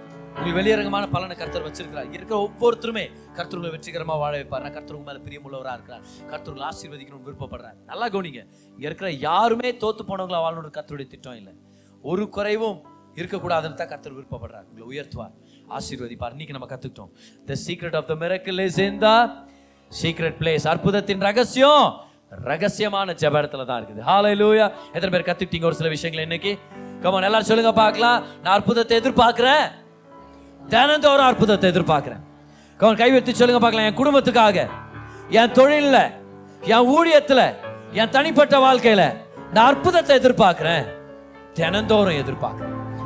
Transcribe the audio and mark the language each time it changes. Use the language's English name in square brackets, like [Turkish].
[Tamil] உங்களுக்கு வெளியரங்கமான பலனை கர்த்தர் வச்சிருக்கிறார். இருக்கிற ஒவ்வொருத்தருமே கர்த்தர் உங்களை வெற்றிகரமா வாழ வைப்பார். கர்த்தர் உங்க மேல பிரியமுள்ளவரா இருக்கிறார். கர்த்தர் உங்களை ஆசீர்வதிக்கணும்னு விருப்பப்படுறார். நல்லா கவனிங்க, இங்க இருக்கிற யாருமே தோத்து போனவங்களா வாழணும்னு கர்த்தருடைய திட்டம் இல்லை. ஒரு குறைவும் இருக்கக்கூடாதுன்னு தான் கர்த்தர் விருப்பப்படுறார். உங்களை உயர்த்துவார், ஆசீர்வதிப்பார். இன்னைக்கு நம்ம கத்துக்கிட்டோம், [English] the secret of the miracle is in the secret place. [Tamil] அற்புதத்தின் ரகசியம் ரகசியமான ஜெபத்துல தான் இருக்குது. ஹalleluya. எத்தனை பேர் கத்துக்கிட்டீங்க ஒரு சில விஷயங்களை இன்னைக்கு? கம் ஆன், எல்லாரும் சொல்லுங்க பார்க்கலாம். நான் அற்புதத்தை எதிர்பார்க்கிறேன், தினந்தோறும் அற்புதத்தை எதிர்பார்க்கிறேன். கம் ஆன், கை வைத்து சொல்லுங்க பார்க்கலாம். என் குடும்பத்துக்காக, என் தொழில்ல, என் ஊழியத்துல, என் தனிப்பட்ட வாழ்க்கையில நான் அற்புதத்தை எதிர்பார்க்கிறேன், தினந்தோறும் எதிர்பார்க்கிறேன்.